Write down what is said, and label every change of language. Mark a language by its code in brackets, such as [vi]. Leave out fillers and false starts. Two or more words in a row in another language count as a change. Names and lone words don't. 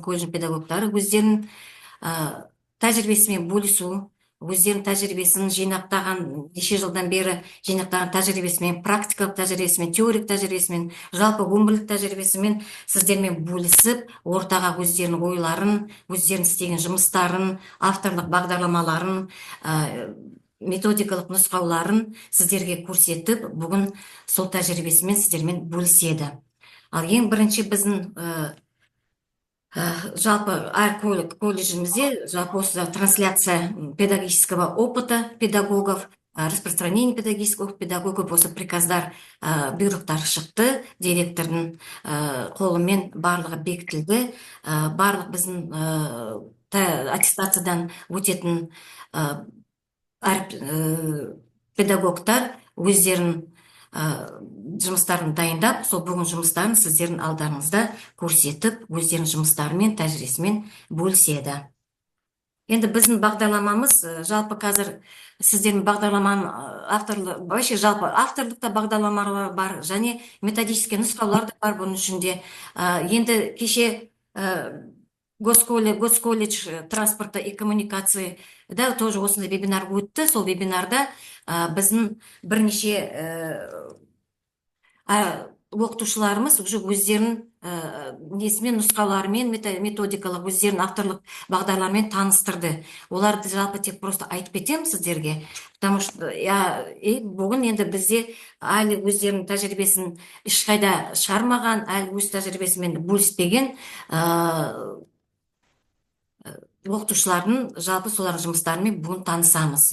[kk] колледж педагогтары өздерінің тәжірибесімен бөлісу, өздерінің тәжірибесін жинақтаған, неше жылдан бері жинақтаған тәжірибесімен, практикалық тәжірибесімен, теорик тәжірибесімен, жалпы өмірлік тәжірибесімен сіздермен бөлісіп, ортаға өздерінің ойларын, өздерінің істеген жұмыстарын, авторлық бағдарламаларын, методикалық нұсқауларын сіздерге көрсетіп, бүгін сол тәжірибесімен сіздермен бөліседі. Ал ең бірінші біздің жалпы әр колледжімізде жалпы осы [ru] трансляция педагогического опыта педагогов, распространение педагогического педагогов, [kk] осы приказдар, бұйрықтар шықты, директордың қолымен барлығы бекітілді. Барлық біздің аттестациядан өтетін педагогтар өздерін жұмыстарын дайындап, сол бүгін жұмыстарын сіздердің алдарыңызда көрсетіп, өздерінің жұмыстарымен, тәжірибесімен бөліседі. Енді біздің бағдарламамыз, жалпы қазір сіздердің бағдарламаның вообще жалпы авторлықта бағдарламалар бар, және методический нұсқаулар да бар бұның ішінде. Енді кеше Госколледж транспорта и коммуникации да тоже осындай вебинар өтті. Сол вебинарда біздің бірнеше оқытушыларымыз уже өздерінің несімен, нұсқаларымен, методикалық, өздерінің авторлық бағдарларымен таныстырды. Оларды жалпы тек просто айтып кетемін сіздерге, [ru] потому что [kk] бүгін енді бізде әлі өздерінің тәжірибесін ешқайда шығармаған, әлі өз тәжірибесімен бөліспеген оқытушылардың жалпы солардың жұмыстарымен бүгін танысамыз.